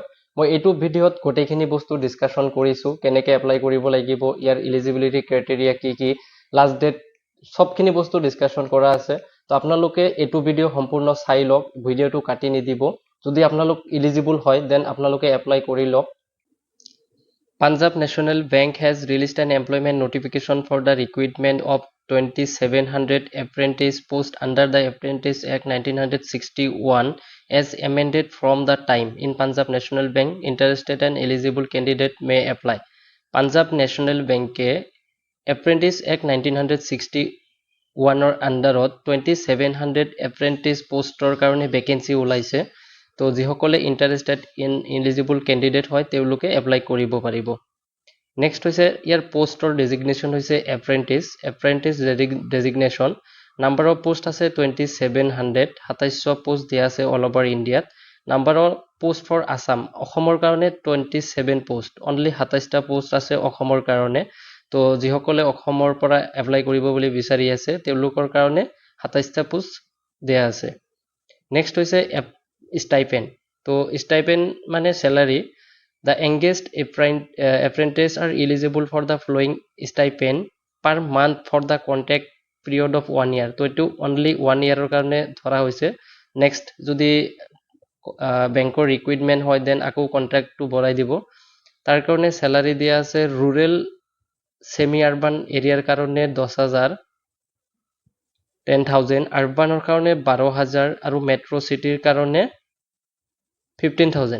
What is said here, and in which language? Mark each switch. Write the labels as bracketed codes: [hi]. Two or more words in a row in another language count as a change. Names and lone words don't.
[as] মই এইটো ভিডিঅ'ত গোটেইখিনি বস্তু ডিছকাশ্যন কৰিছোঁ, কেনেকৈ এপ্লাই কৰিব লাগিব, ইয়াৰ [en] eligibility criteria [as] কি কি, [en] last date, [as] সবখিনি বস্তু ডিছকাশ্যন কৰা আছে। তো আপোনালোকে এইটো ভিডিঅ' সম্পূৰ্ণ চাই লওক, ভিডিঅ'টো কাটি নিদিব। যদি আপোনালোক ইলিজিবল হয়, দেন আপোনালোকে এপ্লাই কৰি লওক। [en] Punjab National Bank has released an employment notification for the recruitment of 2700 apprentice posts under the Apprentice Act 1961 as amended from the time. In Punjab National Bank, interested and eligible candidate may apply. [as] Punjab National Bank Apprentice Act 1961 or underত 2700 [en] apprentice postor [as] কাৰণে vacancy ওলাইছে। তো যিসকলে [en] interested in eligible candidate [as] হয় তেওঁলোকে এপ্লাই কৰিব পাৰিব। নেক্সট হৈছে ইয়াৰ পোষ্টৰ ডেজিগনেশ্যন হৈছে এপ্ৰেণ্টিছ ডেজিগনেশ্যন। [en] number of post [as] আছে 2700, 2700 পোষ্ট দিয়া আছে [en] all over Indiaত। number of post for Assam, [as] অসমৰ কাৰণে 27 পোষ্ট, অনলি 27টা পোষ্ট আছে অসমৰ কাৰণে। তো যিসকলে অসমৰ পৰা এপ্লাই কৰিব বুলি বিচাৰি আছে তেওঁলোকৰ কাৰণে 27টা পোষ্ট দিয়া আছে। নেক্সট হৈছে stipend. তো stipend মানে salary. [en] The engaged apprentice are eligible for the following stipend per month for the contract period of 1 year. [as] তো এইটো [en] only 1 year [as] কাৰণে ধৰা হৈছে। নেক্সট যদি বেংকৰ ৰিকুইৰমেণ্ট হয় দেন আকৌ কন্ট্ৰাক্টটো বঢ়াই দিব। তাৰ কাৰণে স্যালাৰি দিয়া আছে [en] rural semi urban areaৰ [as] কাৰণে 10,000, 10,000, আৰবানৰ কাৰণে 12,000 আৰু [en] metro cityৰ [as] কাৰণে 15,000।